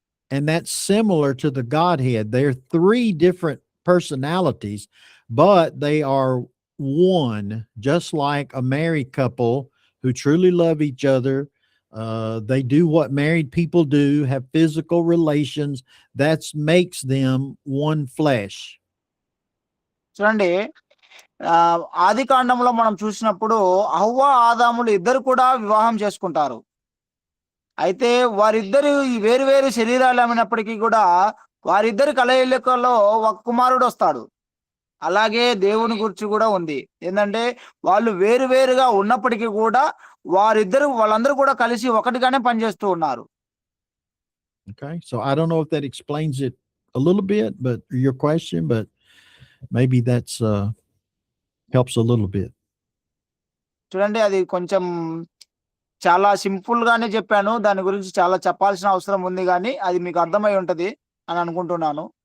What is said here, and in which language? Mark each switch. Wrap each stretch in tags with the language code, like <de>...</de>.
<en>And that's similar to the Godhead. They're three different personalities, but they are one, just like a married couple who truly love each other. They do what married people do, have physical relations. That makes them one flesh.</en> <te>చూడండి, ఆది కాండంలో మనం చూసినప్పుడు హవ్వ ఆదాములు ఇద్దరు కూడా వివాహం చేసుకుంటారు. అయితే వారిద్దరు వేరు వేరు శరీరాలు అయినప్పటికీ కూడా వారిద్దరి కలయికలో ఒక కుమారుడు వస్తాడు. అలాగే దేవుని గురించి కూడా ఉంది. ఏంటంటే వాళ్ళు వేరు వేరుగా ఉన్నప్పటికీ కూడా వాళ్ళందరూ కూడా కలిసి ఒకటిగానే పనిచేస్తూ ఉన్నారు.</te> <en>Okay, so I don't know if that explains it a little bit, but your question, but maybe that's helps a little bit.</en> <te>చూడండి, అది కొంచెం చాలా సింపుల్ గానే చెప్పాను. దాని గురించి చాలా చెప్పాల్సిన అవసరం ఉంది గానీ అది మీకు అర్థమై ఉంటది అని అనుకుంటున్నాను.</te>